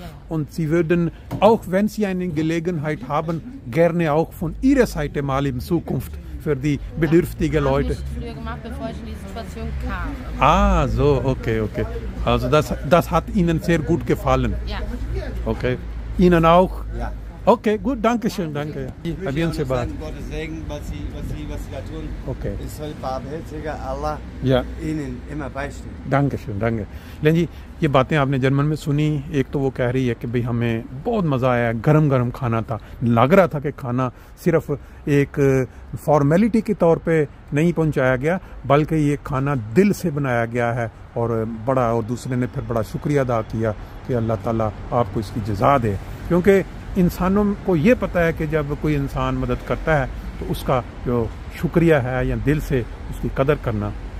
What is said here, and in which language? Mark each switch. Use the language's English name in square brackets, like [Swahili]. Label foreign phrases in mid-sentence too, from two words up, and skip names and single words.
[German] Und Sie würden, auch wenn Sie eine Gelegenheit haben, gerne auch von Ihrer Seite mal in Zukunft für die bedürftigen Leute. Habe ich früher gemacht, bevor ich in die Situation kam. Ah, so, okay. Also das hat Ihnen sehr gut gefallen. Ja. Okay. Ihnen auch? Ja. Okay, gut, danke schön, danke. [Urdu] ابھی ان سے بات. [German] Gottes Segen, was sie da tun. Okay. Es soll barmherziger Allah Ja. ihnen immer beistehen. danke. [Urdu] لیکن جی، یہ باتیں آپ نے جرمن میں سنی۔ ایک تو وہ کہہ رہی ہے کہ بھائی ہمیں بہت مزہ آیا، گرم گرم کھانا تھا، لگ رہا تھا کہ کھانا صرف ایک فارمیلٹی کے طور پہ نہیں پہنچایا گیا بلکہ یہ کھانا دل سے بنایا گیا ہے. اور دوسرے نے پھر بڑا شکریہ ادا کیا کہ اللہ تعالیٰ آپ کو اس کی جزا دے، کیونکہ انسانوں کو یہ پتا ہے کہ جب کوئی انسان مدد کرتا ہے تو اس کا جو شکریہ ہے یا دل سے اس کی قدر کرنا.